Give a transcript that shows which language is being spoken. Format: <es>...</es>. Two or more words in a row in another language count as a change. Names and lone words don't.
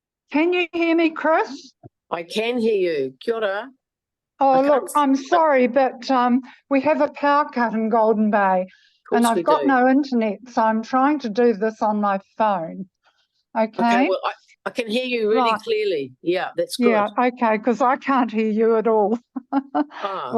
<en>Can you hear me, Chris? I can hear you. Kia ora. Oh, I look, can't- I'm sorry, but we have a power cut in Golden Bay and course we I've got do. no internet, so I'm trying to do this on my phone. Okay, Okay? well, I can hear you really Right. clearly. Yeah, that's good. Yeah, okay, because I can't hear you at all. Ah,</en>